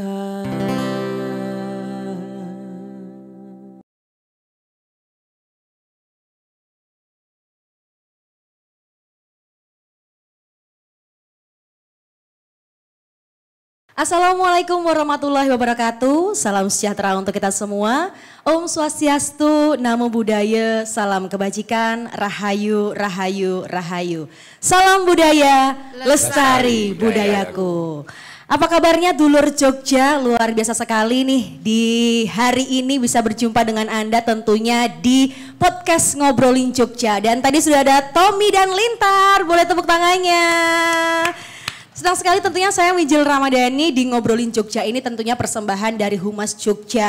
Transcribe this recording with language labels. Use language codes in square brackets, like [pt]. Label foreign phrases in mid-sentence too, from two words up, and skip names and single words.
[ar] السلام عليكم ورحمة الله وبركاته. [id] Salam sejahtera untuk kita semua. [sa] Om Swastiastu, [pi] Namo Buddhaya, [id] salam kebajikan, [jv] Rahayu, Rahayu, Rahayu. [id] Salam budaya, lestari budayaku. Apa kabarnya dulur Jogja? Luar biasa sekali nih di hari ini bisa berjumpa dengan Anda tentunya di podcast Ngobrolin Jogja. Dan tadi sudah ada Tommy dan Lintar, boleh tepuk tangannya. Senang sekali tentunya saya Wijil Ramadhani di Ngobrolin Jogja ini tentunya persembahan dari Humas Jogja.